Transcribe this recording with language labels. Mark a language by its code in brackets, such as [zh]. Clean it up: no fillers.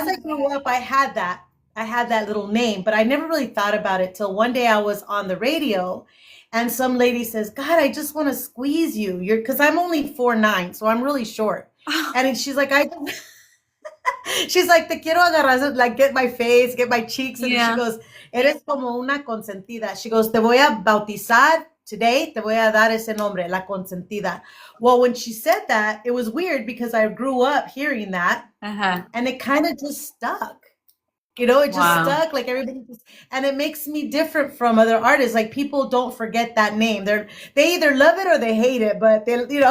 [en] as I grew up, I had that little name, but I never really thought about it till one day I was on the radio and some lady says, God, I just want to squeeze you. Because I'm only 4'9", so I'm really short. And she's like, she's like, [es] te quiero agarrar, [en] like get my face, get my cheeks. And she Yeah. goes, [es] eres como una consentida. [en] She goes, [es] te voy a bautizar [en] today, [es] te voy a dar ese nombre, la consentida. [en] Well, when she said that, it was weird because I grew up hearing that Uh-huh. and it kind of just stuck. It just Wow. stuck like everybody just, and it makes me different from other artists. Like people don't forget that name. They either love it or they hate it, but they.